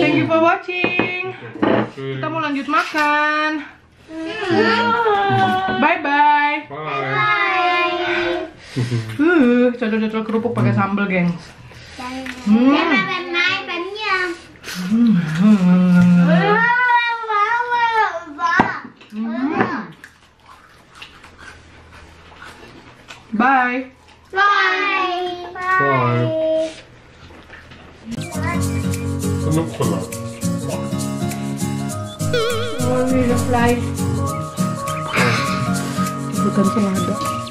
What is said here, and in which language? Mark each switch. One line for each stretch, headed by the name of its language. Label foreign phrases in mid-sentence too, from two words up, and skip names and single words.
English: Thank you for watching.
Indonesian: Kita mau lanjut makan.
English: Bye bye. Bye.
Indonesian: Cocol-cocol kerupuk pakai sambal, gengs.
English: Bye Bye. Bye.
German: Genug Salat. Oh, wieder Fleisch.
Indonesian: Bukan selada.